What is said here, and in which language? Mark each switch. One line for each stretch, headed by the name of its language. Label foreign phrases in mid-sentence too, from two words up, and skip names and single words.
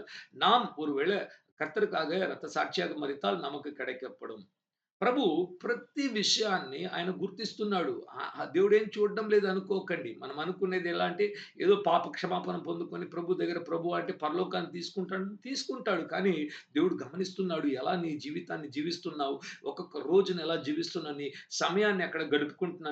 Tamil: நாம் ஒருவேளை கர்த்தருக்காக ரத்த சாட்சியாக மரித்தால் நமக்கு கிடைக்கப்படும்.
Telugu: ప్రభు ప్రతి విషయాన్ని ఆయన గుర్తిస్తున్నాడు. దేవుడేం చూడడం లేదు అనుకోకండి. మనం అనుకునేది ఎలా అంటే ఏదో పాప క్షమాపణ పొందుకొని ప్రభు దగ్గర ప్రభు అంటే పరలోకాన్ని తీసుకుంటాడు. కానీ దేవుడు గమనిస్తున్నాడు. ఎలా నీ జీవితాన్ని జీవిస్తున్నావు? ఒక్కొక్క రోజున ఎలా జీవిస్తున్నావు? నీ సమయాన్ని ఎక్కడ గడుపుకుంటున్నావు?